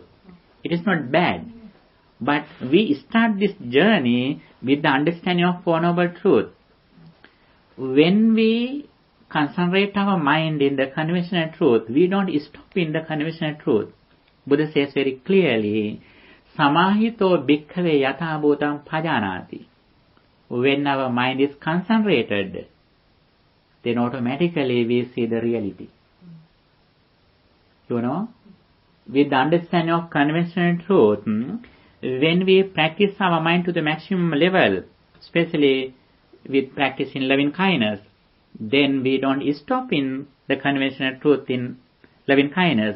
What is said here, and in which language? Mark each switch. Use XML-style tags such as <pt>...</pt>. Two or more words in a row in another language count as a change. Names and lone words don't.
<en>It is not bad. But we start this journey with the understanding of Four Noble Truth. When we concentrate our mind in the conventional truth, we don't stop in the conventional truth. Buddha says very clearly,</en> <pi>Samahito bhikkhave yatha bhutam pajanati.</pi> <en>When our mind is concentrated, then automatically we see the reality. With the understanding of conventional truth, when we practice our mind to the maximum level, especially with practice in loving kindness, then we don't stop in the conventional truth in loving kindness.</en>